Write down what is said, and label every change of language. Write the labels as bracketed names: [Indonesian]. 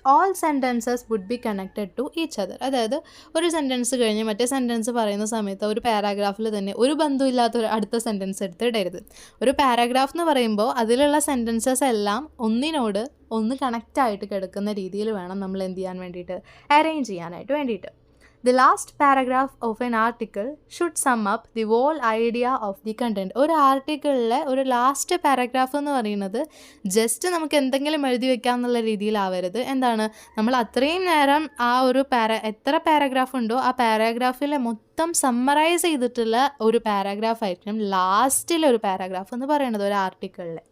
[English] All sentences would be connected to each other. [Malayalam] അതായത് ഒരു sentence കഴിഞ്ഞ് മറ്റേ സെൻറ്റൻസ് പറയുന്ന സമയത്ത് ഒരു പാരഗ്രാഫിൽ തന്നെ ഒരു ബന്ധമില്ലാത്ത ഒരു അടുത്ത സെൻറ്റൻസ് എടുത്തിടരുത്. ഒരു പാരഗ്രാഫ് എന്ന് പറയുമ്പോൾ അതിലുള്ള സെൻറ്റൻസസ് എല്ലാം ഒന്നിനോട് ഒന്ന് കണക്റ്റായിട്ട് കിടക്കുന്ന രീതിയിൽ വേണം നമ്മൾ എന്ത് ചെയ്യാൻ വേണ്ടിയിട്ട്, അറേഞ്ച് ചെയ്യാനായിട്ട് വേണ്ടിയിട്ട്. [English] The last paragraph of an article should sum up the whole idea of the content. [Malayalam] ഒരു ആർട്ടിക്കിളിലെ ഒരു ലാസ്റ്റ് പാരഗ്രാഫ് എന്ന് പറയുന്നത് ജസ്റ്റ് നമുക്ക് എന്തെങ്കിലും എഴുതി വെക്കാം എന്നുള്ള രീതിയിലാവരുത്. എന്താണ്, നമ്മൾ അത്രയും നേരം ആ ഒരു എത്ര പാരഗ്രാഫ് ഉണ്ടോ ആ പാരഗ്രാഫിലെ മൊത്തം സമ്മറൈസ് ചെയ്തിട്ടുള്ള ഒരു പാരഗ്രാഫ് ആയിരിക്കും ലാസ്റ്റിലെ ഒരു പാരഗ്രാഫ് എന്ന് പറയുന്നത് ഒരു ആർട്ടിക്കിളിൽ.